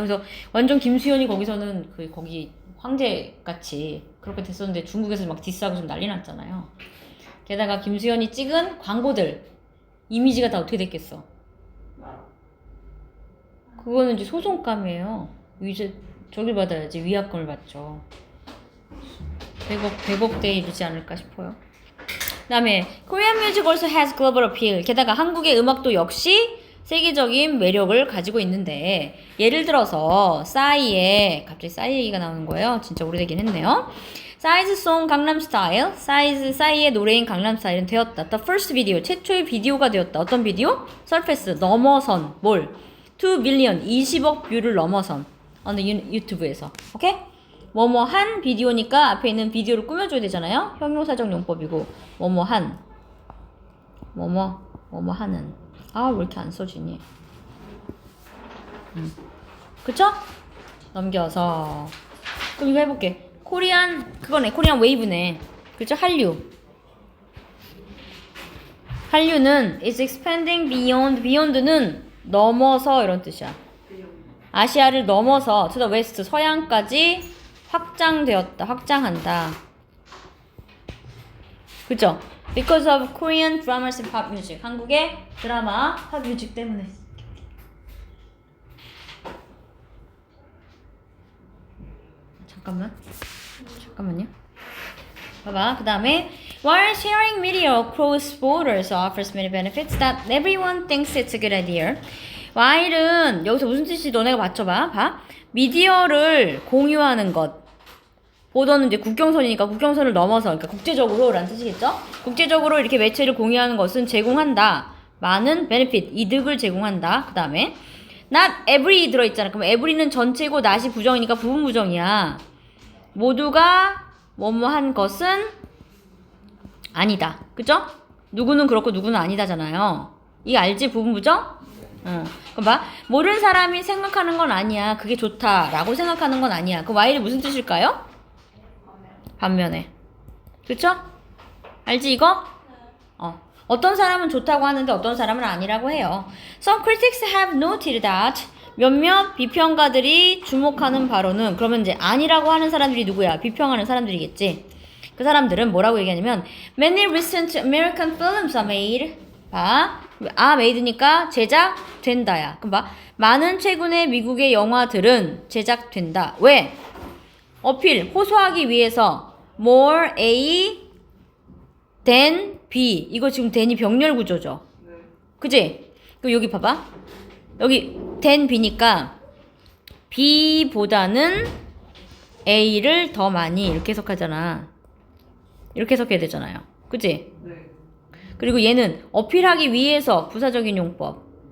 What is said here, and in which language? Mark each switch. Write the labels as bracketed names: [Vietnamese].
[Korean] 그래서 완전 김수현이 거기서는 거기 황제같이 그렇게 됐었는데 중국에서 막 디스하고 좀 난리 났잖아요. 게다가 김수현이 찍은 광고들 이미지가 다 어떻게 됐겠어? 그거는 이제 소송감이에요. 이제 저길 받아야지. 위약금을 받죠. 100억대에 이르지 않을까 싶어요. 그 다음에 [English] Korean music also has global appeal. [Korean] 게다가 한국의 음악도 역시 세계적인 매력을 가지고 있는데 예를 들어서 싸이의 갑자기 싸이 얘기가 나오는 거예요. 진짜 오래되긴 했네요. 싸이즈 송 강남 스타일. 싸이의 노래인 강남 스타일은 되었다. [English] The first video. [Korean] 최초의 비디오가 되었다. 어떤 비디오? [English] Surface. [Korean] 넘어선. 뭘? [English] 2 billion. [Korean] 20억 뷰를 넘어선. 어느 유튜브에서. 오케이? 뭐뭐한 비디오니까 앞에 있는 비디오를 꾸며줘야 되잖아요. 형용사적 용법이고 뭐뭐한 뭐뭐하는. 아, 왜 이렇게 안 써지니? 그쵸? 넘겨서 그럼 이거 해볼게. 그거네. 코리안 웨이브네. 그쵸? 한류는 [English] is expanding beyond. [Korean] beyond는 넘어서 이런 뜻이야. 아시아를 넘어서 [English] to the west. [Korean] 서양까지 확장한다. 그쵸? [English] Because of Korean dramas and pop music. [Korean] 한국의 드라마, 팝 뮤직 때문에. 잠깐만요. 봐봐. 그 다음에 [English] While sharing media across borders offers many benefits that everyone thinks it's a good idea. [Korean] while은 여기서 무슨 뜻인지 너네가 맞춰봐. 봐. 미디어를 공유하는 것. 보더는 이제 국경선이니까 국경선을 넘어서, 그러니까 국제적으로 라는 뜻이겠죠? 국제적으로 이렇게 매체를 공유하는 것은 제공한다. 많은 benefit, 이득을 제공한다. 그 다음에 not every 들어있잖아. 그럼 every는 전체고 not이 부정이니까 부분 부정이야. 모두가 뭐뭐한 것은 아니다. 그죠? 누구는 그렇고 누구는 아니다잖아요. 이거 알지? 부분 부정? 그럼 봐. 모르는 사람이 생각하는 건 아니야. 그게 좋다라고 생각하는 건 아니야. 그 while이 무슨 뜻일까요? 반면에. 그쵸? 알지 이거? 어떤 사람은 좋다고 하는데 어떤 사람은 아니라고 해요. [English] Some critics have noted that. [Korean] 몇몇 비평가들이 주목하는 바로는, 그러면 이제 아니라고 하는 사람들이 누구야? 비평하는 사람들이겠지. 그 사람들은 뭐라고 얘기하냐면 [English] Many recent American films are made. [Korean] 봐. made니까 제작된다야. 그럼 봐. 많은 최근의 미국의 영화들은 제작된다. 왜? 어필, 호소하기 위해서 [English] more A than B. [Korean] 이거 지금 than이 병렬 구조죠. 네. 그지? 그럼 여기 봐봐. 여기 than B니까 B보다는 A를 더 많이 이렇게 해석하잖아. 이렇게 해석해야 되잖아요. 그지? 네. 그리고 얘는 어필하기 위해서 부사적인 용법.